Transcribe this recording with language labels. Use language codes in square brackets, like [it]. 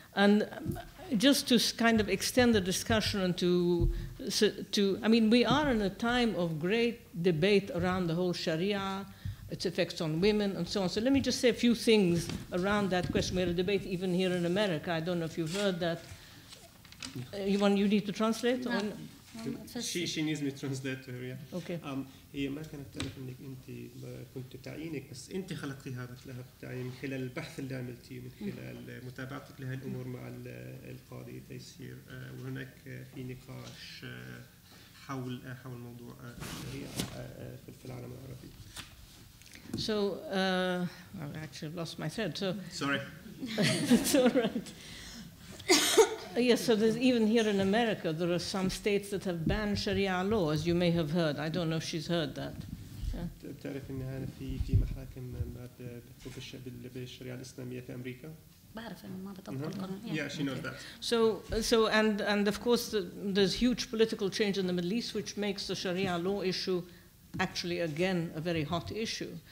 [en] And just to kind of extend the discussion and I mean, we are in a time of great debate around the whole Sharia, its effects on women, and so on. So let me just say a few things around that question. We had a debate even here in America. I don't know if you've heard that. You need to translate? No. She needs me to translate to her, yeah. Okay. [ar] هي ما كانت تعرف انك انت كنت تعيينك، بس انت خلقتي هذا التعيين من خلال البحث اللي عملتيه، من خلال متابعتك لهذه الامور مع القاضي تيسير، وهناك في نقاش حول موضوع الشريعه في العالم العربي. [en] So, I actually lost my thread. So Sorry. it's all right. Yes, so there's even here in America, there are some states that have banned Sharia law, as you may have heard. I don't know if she's heard that. [ar] تعرف ان هذا في محاكم بتحكم بالشريعه الاسلاميه في امريكا؟ بعرف انه ما بطبق القانون. [en] Yeah, she knows that. So and of course there's huge political change in the Middle East, which makes the Sharia law issue actually again a very hot issue.